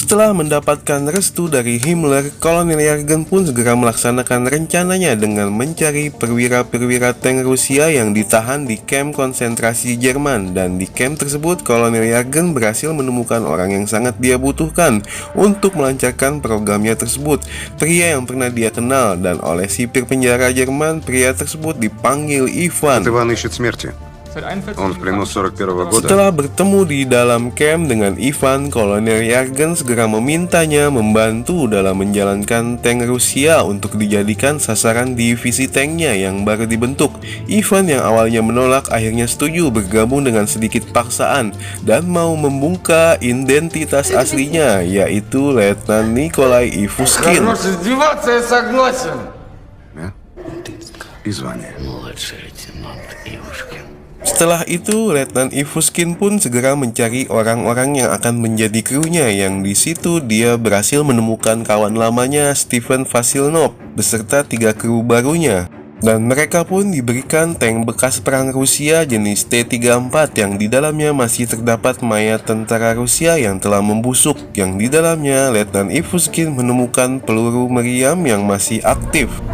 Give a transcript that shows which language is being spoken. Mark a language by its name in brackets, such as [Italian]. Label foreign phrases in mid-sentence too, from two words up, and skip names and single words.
[Indonesian] Setelah mendapatkan restu dari Himmler, Kolonel Yargen pun segera melaksanakan rencananya dengan mencari perwira-perwira tank Rusia yang ditahan di kamp konsentrasi Jerman. Dan di kamp tersebut, Kolonel Yargen berhasil menemukan orang yang sangat dia butuhkan untuk melancarkan programnya tersebut. Pria yang pernah dia kenal, dan oleh sipir penjara Jerman, pria tersebut dipanggil Ivan. [Russian] Иван ищет смерти. Он в плену 41-го года. [Indonesian] Setelah bertemu di dalam camp dengan Ivan, Kolonel Yargen segera memintanya membantu dalam menjalankan tank Rusia untuk dijadikan sasaran divisi tanknya yang baru dibentuk. Ivan yang awalnya menolak akhirnya setuju bergabung dengan sedikit paksaan dan mau membuka identitas aslinya, yaitu Letnan Nikolai Ivuskin. [Russian] Да? И звание. [Indonesian] Setelah itu, Letnan Ivuskin pun segera mencari orang-orang yang akan menjadi krunya, yang di situ dia berhasil menemukan kawan lamanya Stephen Vasilnov beserta 3 kru barunya. Dan mereka pun diberikan tank bekas perang Rusia jenis T-34 yang di dalamnya masih terdapat mayat tentara Rusia yang telah membusuk, yang di dalamnya Letnan Ivuskin menemukan peluru meriam yang masih aktif.